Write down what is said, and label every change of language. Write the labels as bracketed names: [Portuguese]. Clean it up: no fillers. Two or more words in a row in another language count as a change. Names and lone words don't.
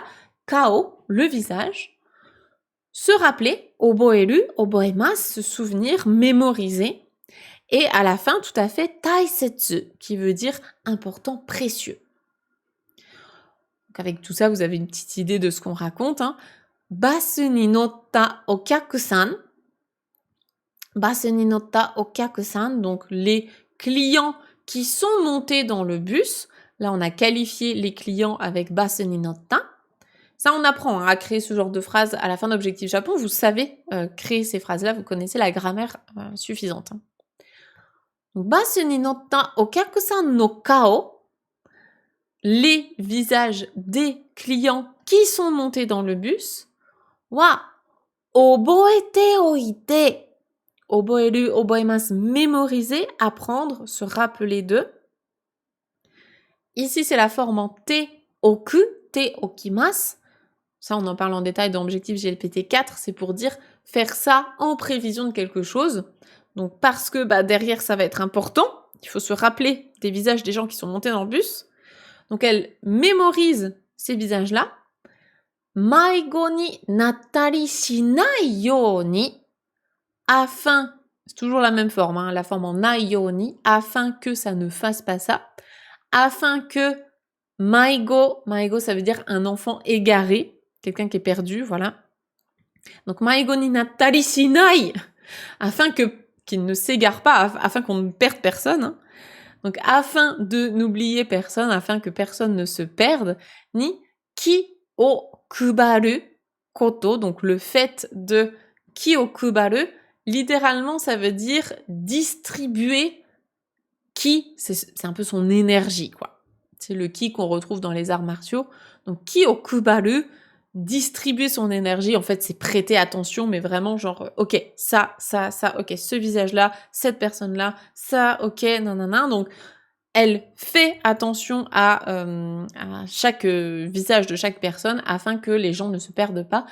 [French] Kao, le visage. Se rappeler, [Japanese] 覚える、覚えます, [French] se souvenir, mémoriser. Et à la fin, tout à fait, taisetsu, qui veut dire important, précieux. Donc avec tout ça, vous avez une petite idée de ce qu'on raconte. Hein. [Japanese] バスに乗ったお客さん. バスに乗ったお客さん, [French] donc les clients qui sont montés dans le bus. Là, on a qualifié les clients avec [Japanese] バスに乗った. [French] Ça, on apprend à créer ce genre de phrase à la fin d'Objectif Japon. Vous savez créer ces phrases-là, vous connaissez la grammaire suffisante. Hein. [Japanese] バスに乗ったお客さんの顔, [French] les visages des clients qui sont montés dans le bus, [Japanese] は覚えておいて、覚える、覚えます, [French] mémoriser, apprendre, se rappeler de. Ici, c'est la forme en [Japanese] ておく、ておきます. [French] Ça, on en parle en détail dans Objectif GLPT 4, c'est pour dire faire ça en prévision de quelque chose. Donc parce que derrière, ça va être important, il faut se rappeler des visages des gens qui sont montés dans le bus. Donc elle mémorise ces visages-là. [Japanese] 迷子になったりしないように, [French] afin, c'est toujours la même forme, hein, la forme en [Japanese] ないように, [French] afin que ça ne fasse pas ça, afin que maigo ça veut dire un enfant égaré, quelqu'un qui est perdu, voilà. [Japanese] Donc 迷子になったりしない, [French] afin qu'il ne s'égare pas, afin qu'on ne perde personne. Hein. Donc afin de n'oublier personne, afin que personne ne se perde, [Japanese] に気を配ること, [French] donc le fait de [Japanese] 気を配る, [French] littéralement ça veut dire distribuer ki, c'est un peu son énergie, quoi. C'est le ki qu'on retrouve dans les arts martiaux. Donc [Japanese] 気を配る, [French] distribuer son énergie, en fait c'est prêter attention, mais vraiment genre ok, ça, ok, ce visage-là, cette personne-là, ça, ok, nanana, donc elle fait attention à chaque visage de chaque personne afin que les gens ne se perdent pas.